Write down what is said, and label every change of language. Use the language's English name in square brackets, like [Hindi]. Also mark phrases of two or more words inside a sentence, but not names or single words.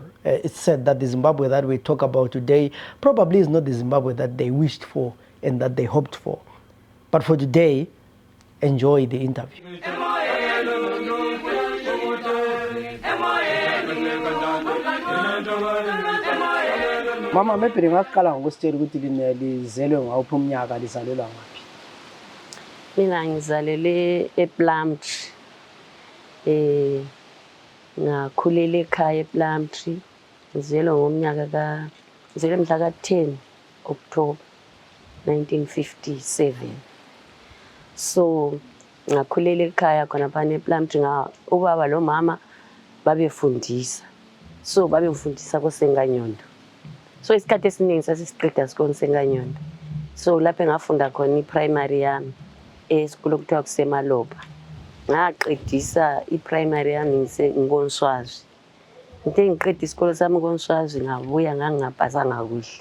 [English] It's said that the Zimbabwe that we talk about today probably is not the Zimbabwe that they wished for and that they hoped for. But for today, enjoy the interview. [North Ndebele] Mama, maybe ngakhala ngokustela ukuthi lizelwe ngawuphi umnyaka lizalelwa ngaphi? Mina ngizalele ePlumtree. Ngakhulela ekhaya ePlumtree. Ngizelwe ngomnyaka ngizelwe mhla ka-10 October 1957. So ngakhulela ekhaya khona phana ePlumtree. Ubaba lo mama babefundisa. So babefundisa koSenganyondo. So isikhathi esiningi sasisiqeda sikole Senganyondo. So lapho ngafunda khona i-primary yami esikole okuthiwa kuseMaloba. Ngaqedisa i-primary yami ngikoNswazi. Ngithe ngiqeda isikole sami koNswazi ngabuya ngangapasanga kuhle.